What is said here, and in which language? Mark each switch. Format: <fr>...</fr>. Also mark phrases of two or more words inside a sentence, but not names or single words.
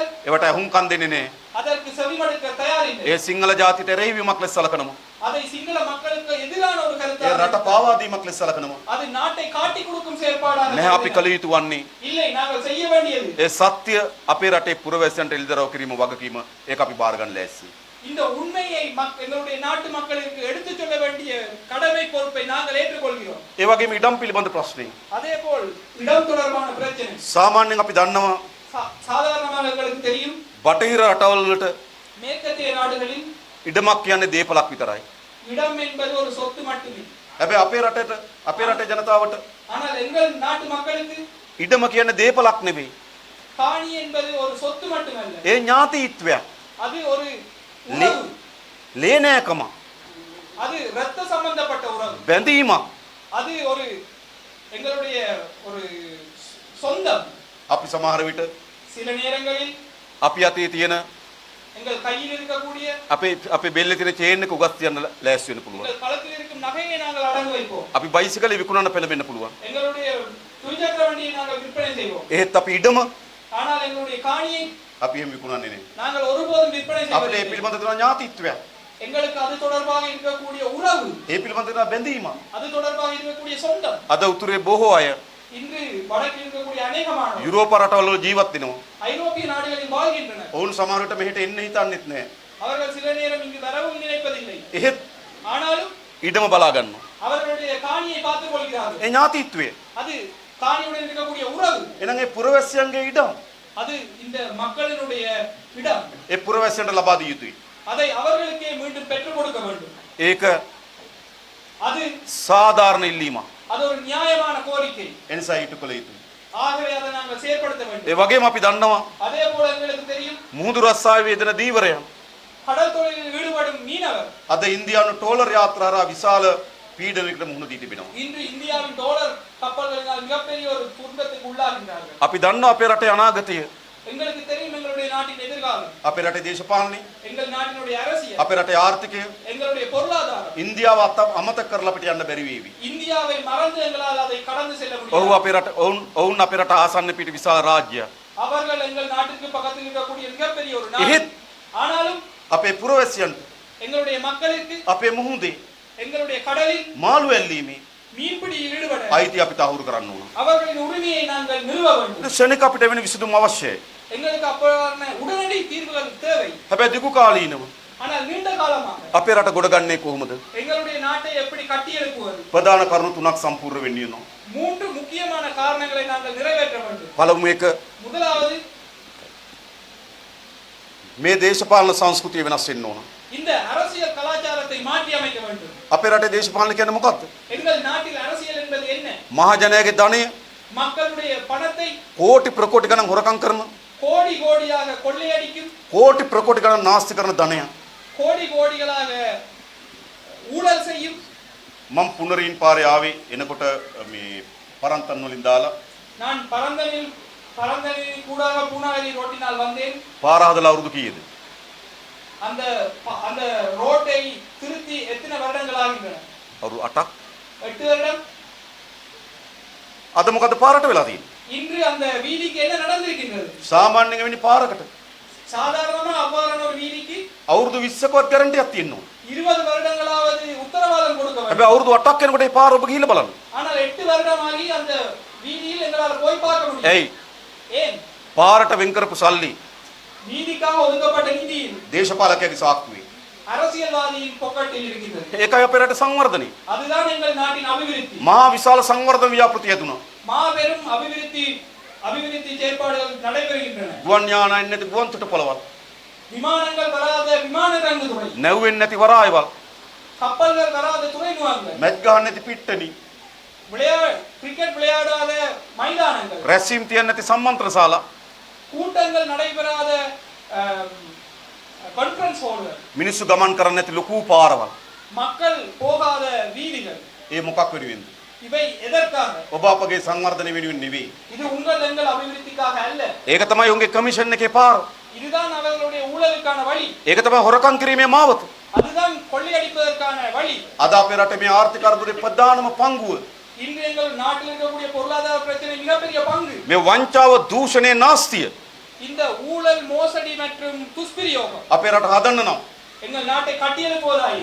<si>ඒවට අහුම්කම් දෙන්නේ නැහැ.</si> <ta>அதற்கு செவிமடுக்க தயாரில்லை.</ta> <si>ඒ සිංහල ජාතියට එරෙහිවීමක් ලෙස සලකනවා.</si> <ta>அதை சிங்கள மக்களுக்கு எதிரான ஒரு</ta> <si>ඒ</si> <ta>கருத்தாக</ta> <si>රට පාවා දීමක් ලෙස සලකනවා.</si> <ta>அது நாட்டை காட்டி கொடுக்கும் செயற்பாடாக</ta> <si>නැහැ අපි කළ යුතු වන්නේ</si> <ta>இல்லை நாங்கள் செய்ய வேண்டியது</ta> <si>ඒ සත්‍ය අපේ රටේ පුරවැසියන්ට එළිදරව් කිරීම වගකීම ඒක අපි බාර ගන්න ලෑස්ති.</si> <ta>இந்த உண்மையை எங்களுடைய நாட்டு மக்களுக்கு எடுத்துச் சொல்ல வேண்டிய கடமை பொறுப்பை நாங்கள் ஏற்றுக்கொள்கிறோம்.</ta> <si>ඒ වගේම ඉඩම් පිළිබඳ ප්‍රශ්නේ</si> <ta>அதேபோல் இடம் தொடர்பான பிரச்சனை</ta> <si>සාමාන්‍යයෙන් අපි දන්නවා</si> <ta>சாதாரணமாக எங்களுக்கு தெரியும்</ta> <si>බටහිර රටවල් වලට</si> <ta>மேற்கத்திய நாடுகளில்</ta> <si>ඉඩමක් කියන්නේ දේපලක් විතරයි.</si> <ta>இடம் என்பது ஒரு சொத்து மட்டுமே.</ta> <si>හැබැයි අපේ රටේ ජනතාවට</si> <ta>ஆனால் எங்கள் நாட்டு மக்களுக்கு</ta> <si>ඉඩම කියන්නේ දේපලක් නෙවෙයි.</si> <ta>காணி என்பது ஒரு சொத்து மட்டுமல்ல.</ta> <si>ඒ ඥාතිත්වයක්.</si> <ta>அது ஒரு உறவு.</ta> <si>ලේනෑකම.</si> <ta>அது இரத்த சம்பந்தப்பட்ட உறவு.</ta> <si>බැඳීමක්.</si> <ta>அது ஒரு எங்களுடைய ஒரு சொந்தம்.</ta> <si>අපි සමහර විට</si> <ta>சில நேரங்களில்</ta> <si>අපි අතේ තියෙන</si> <ta>எங்கள் கையில் இருக்கக்கூடிய</ta> <si>අපේ බෙල්ලේ තියෙන චේන් එක උගස් තියන්න ලෑස්ති වෙන්න පුළුවන්.</si> <ta>எங்கள் களத்தில் இருக்கும் நகையை நாங்கள் அடகு வைப்போம்.</ta> <si>අපි බයිසිකලේ විකුණන්න පෙළඹෙන්න පුළුවන්.</si> <ta>எங்களுடைய துவிச்சக்கர வண்டியை நாங்கள் விற்பனை செய்வோம்.</ta> <si>එහෙත් අපි ඉඩම</si> <ta>ஆனால் எங்களுடைய காணியை</ta> <si>අපි එහෙම විකුණන්නේ නැහැ.</si> <ta>நாங்கள் ஒருபோதும் விற்பனை</ta> <si>අපිට ඒ</si> <ta>செய்வதில்லை.</ta> <si>පිළිබඳ තියෙන ඥාතිත්වයක්.</si> <ta>எங்களுக்கு அது தொடர்பாக இருக்கக்கூடிய உறவு,</ta> <si>ඒ පිළිබඳ තියෙන බැඳීමක්.</si> <ta>அது தொடர்பாக இருக்கக்கூடிய சொந்தம்.</ta> <si>අද උතුරේ බොහෝ අය</si> <ta>இன்று வடக்கில் இருக்கக்கூடிய அநேகமானோர்</ta> <si>යුරෝප රටවල ජීවත් වෙනවා.</si> <ta>ஐரோப்பிய நாடுகளில் வாழ்கின்றனர்.</ta> <si>ඔවුන් සමහර විට මෙහෙට එන්න හිතන්නේත් නැහැ.</si> <ta>அவர்கள் சில நேரம் இங்கு வரவும் நினைப்பதில்லை.</ta> <si>එහෙත්</si> <ta>ஆனாலும்</ta> <si>ඉඩම බලා ගන්නවා.</si> <ta>அவர்களுடைய காணியை பார்த்துக் கொள்கிறார்கள்.</ta> <si>ඒ ඥාතිත්වය.</si> <ta>அது காணியுடன் இருக்கக்கூடிய உறவு.</ta> <si>එහෙනම් ඒ පුරවැසියන්ගේ ඉඩම්</si> <ta>அது இந்த மக்களினுடைய இடம்.</ta> <si>ඒ පුරවැසියන්ට ලබා දිය යුතුයි.</si> <ta>அதை அவர்களுக்கே மீண்டும் பெற்றுக் கொடுக்க வேண்டும்.</ta> <si>ඒක</si> <ta>அது</ta> <si>සාධාරණ ඉල්ලීමක්.</si> <ta>அது ஒரு நியாயமான கோரிக்கை.</ta> <si>එනිසා ඊට කළ යුතුයි.</si> <ta>ஆகவே அதை நாங்கள் செயற்படுத்த வேண்டும்.</ta> <si>ඒ වගේම අපි දන්නවා</si> <ta>அதே போல எங்களுக்கு தெரியும்</ta> <si>මුහුදු රස්සාවේ යෙදෙන දීවරයන්</si> <ta>கடல் தொழிலில் ஈடுபடும் மீனவர்</ta> <si>අද ඉන්දියානු ටෝලර් යාත්‍රාරා විශාල පීඩනයකට මුහුණ දී තිබෙනවා.</si> <ta>இன்று இந்தியாவின் டாலர் கப்பல்களினால் மிகப்பெரிய ஒரு துன்பத்துக்கு உள்ளாகின்றார்கள்.</ta> <si>අපි දන්නවා අපේ රටේ අනාගතය.</si> <ta>எங்களுக்கு தெரியும் எங்களுடைய நாட்டின் எதிர்காலம்.</ta> <si>අපේ රටේ දේශපාලනය,</si> <ta>எங்கள் நாட்டினுடைய அரசியல்,</ta> <si>අපේ රටේ ආර්ථිකය</si> <ta>எங்களுடைய பொருளாதாரம்.</ta> <si>ඉන්දියාව අමතක කරලා අපිට යන්න බැරි වේවි.</si> <ta>இந்தியாவை மறந்து எங்களால் அதை கடந்து செல்ல</ta> <si>ඔව්</si> <ta>முடியாது.</ta> <si>අපේ රට ඔවුන් අපේ රට ආසන්න පිට විශාල රාජ්‍යයක්.</si> <ta>அவர்கள் எங்கள் நாட்டுக்கு பக்கத்தில் இருக்கக்கூடிய மிகப்பெரிய ஒரு நாடு.</ta> <si>එහෙත්</si> <ta>ஆனாலும்</ta> <si>අපේ පුරවැසියන්ට</si> <ta>எங்களுடைய மக்களுக்கு</ta> <si>අපේ මුහුදේ</si> <ta>எங்களுடைய கடலில்</ta> <si>මාළු ඇල්ලීමේ</si> <ta>மீன்பிடியில் ஈடுபட</ta> <si>අයිතිය අපි තහවුරු කරන්න ඕන.</si> <ta>அவர்களின் உரிமையை நாங்கள் நிறுவ வேண்டும்.</ta> <si>ක්ෂණික අපිට වෙන විසඳුම් අවශ්‍යයි.</si> <ta>எங்களுக்கு அப்பான உடனடி தீர்வுகள் தேவை.</ta> <si>හැබැයි දිගු කාලීනව</si> <ta>ஆனால் நீண்ட காலமாக</ta> <si>අපේ රට ගොඩගන්නේ කොහොමද?</si> <ta>எங்களுடைய நாட்டை எப்படி கட்டி எழுப்புவது?</ta> <si>ප්‍රධාන කරුණු තුනක් සම්පූර්ණ වෙන්න ඕන.</si> <ta>3 முக்கியமான காரணங்களை நாங்கள் நிறைவேற்ற வேண்டும்.</ta> <si>පළමු එක</si> <ta>முதலாவது</ta> <si>මේ දේශපාලන සංස්කෘතිය වෙනස් වෙන්න ඕන.</si> <ta>இந்த அரசியல் கலாச்சாரத்தை மாற்றி அமைக்க வேண்டும்.</ta> <si>අපේ රටේ දේශපාලන කියන්නේ මොකක්ද?</si> <ta>எங்கள் நாட்டில் அரசியல் என்பது என்ன?</ta> <si>මහජනයාගේ ධනය</si> <ta>மக்களுடைய பணத்தை</ta> <si>කෝටි ප්‍රකෝටි ගණන් හොරකම් කරන,</si> <ta>கோடி கோடியாக கொள்ளையடிக்கும்,</ta> <si>කෝටි ප්‍රකෝටි ගණන් නාස්ති කරන ධනය.</si> <ta>கோடி கோடிகளாக ஊழல் செய்யும்.</ta> <si>මම පුනරින් පාරේ ආවේ එනකොට මේ පරන්තන් වලින් දාලා</si> <ta>நான் பரந்தனில் கூடாக பூனாகரி ரோட்டினால் வந்தேன்.</ta> <si>පාර හදලා අවුරුදු කීයද?</si> <ta>அந்த அந்த ரோட்டை திருத்தி எத்தனை வருடங்கள் ஆகின்றன?</ta> <si>අවුරුදු 8ක්.</si> <ta>8 வருடம்.</ta> <si>අද මොකද පාරට වෙලා තියෙන්නේ?</si> <ta>இன்று அந்த வீதிக்கு என்ன நடந்திருக்கின்றது?</ta> <si>සාමාන්‍යයෙන් වෙන්නේ පාරකට.</si> <ta>சாதாரணமா அவ்வாறான ஒரு வீதிக்கு</ta> <si>අවුරුදු 20කවත් ගැරන්ටියක් තියෙන්න ඕන.</si> <ta>20 வருடங்களாவது உத்தரவாதம் கொடுக்க வேண்டும்.</ta> <si>හැබැයි අවුරුදු 8ක් යනකොට ඒ පාර ඔබ ගිහිල්ලා බලන්න.</si> <ta>ஆனால் 8 வருடமாகி அந்த வீதியில் எங்களால் போய் பார்க்க முடியும்.</ta> <si>ඇයි?</si> <ta>ஏன்?</ta> <si>පාරට වෙන් කරපු සල්ලි</si> <ta>வீதிக்காக ஒதுக்கப்பட்ட நிதி</ta> <si>දේශපාලකයාගේ සාක්කුවේ.</si> <ta>அரசியல்வாதியின் பொக்கெட்டில் இருக்கிறது.</ta> <si>ඒකයි අපේ රට සංවර්ධනය.</si> <ta>அதுதான் எங்கள் நாட்டின் அபிவிருத்தி.</ta> <si>මහා විශාල සංවර්ධන ව්‍යාපෘතිය දුණා.</si> <ta>மாபெரும் அபிவிருத்தி செயற்பாடுகள் நடைபெறுகின்றன.</ta> <si>ගුවන් යානයන් නැති ගුවන් තොටුපළවල්.</si> <ta>விமானங்கள் வராத விமான ரங்குதுறை.</ta> <si>නැව්වෙන් නැති වරායවල්.</si> <ta>கப்பல்கள் வராத துறைமுகங்கள்.</ta> <si>මැච් ගහන්න නැති පිට්ටනි.</si> <ta>கிரிக்கெட் விளையாடாத மைதானங்கள்.</ta> <si>රැස්වීම් තියන්න නැති සම්මන්ත්‍රණ ශාලා.</si> <ta>கூட்டங்கள் நடைபெறாத</ta> <en>conference halls.</en> <si>මිනිස්සු ගමන් කරන්නේ නැති ලොකු පාරවල්.</si> <ta>மக்கள் போகாத வீதிகள்.</ta> <si>ඒ මොකක් වෙනුවෙන්ද?</si> <ta>இவை எதற்காக?</ta> <si>ඔබ අපගේ සංවර්ධනය වෙනුවෙන් නෙවෙයි.</si> <ta>இது உங்கள் எங்கள் අபிவிருத்திக்காக அல்ல.</ta> <si>ඒක තමයි උන්ගේ කමිෂන් එකේ පාර.</si> <ta>இதுதான் அவர்களுடைய ஊழலுக்கான வழி.</ta> <si>ඒක තමයි හොරකම් කිරීමේ මාවත.</si> <ta>அதுதான் கொள்ளையடிப்பதற்கான வழி.</ta> <si>අද අපේ රටේ මේ ආර්ථික අර්බුදේ ප්‍රධානම පංගුව</si> <ta>இன்று எங்கள் நாட்டில் இருக்கக்கூடிய பொருளாதார பிரச்சனை மிகப்பெரிய பங்கு.</ta> <si>මේ වංචාව, දූෂණය, නාස්තිය</si> <ta>இந்த ஊழல், மோசடி மற்றும் துஷ்பிரயோகம்</ta> <si>අපේ රට හදන්න නම්</si> <ta>எங்கள் நாட்டை கட்டியெழுப்புவதாய்</ta>